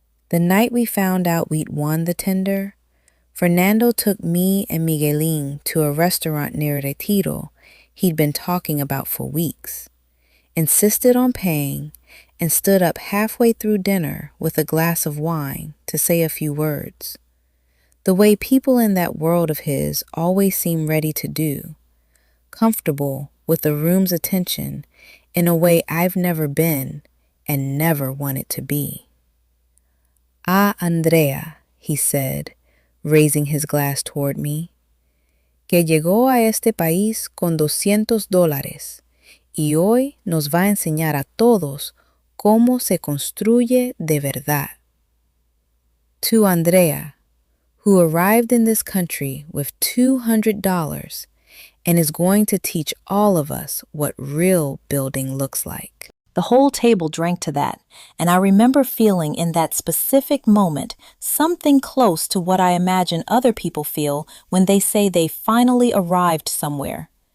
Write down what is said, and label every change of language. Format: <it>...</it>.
<en>The night we found out we'd won the tender, Fernando took me and Miguelín to a restaurant near Retiro he'd been talking about for weeks, insisted on paying, and stood up halfway through dinner with a glass of wine to say a few words, the way people in that world of his always seem ready to do, comfortable with the room's attention in a way I've never been and never wanted to be. Ah, Andrea, he said, raising his glass toward me,</en> <es>que llegó a este país con $200 y hoy nos va a enseñar a todos cómo se construye de verdad.</es> <en>To Andrea, who arrived in this country with $200 and is going to teach all of us what real building looks like. The whole table drank to that, and I remember feeling in that specific moment something close to what I imagine other people feel when they say they finally arrived somewhere.</en>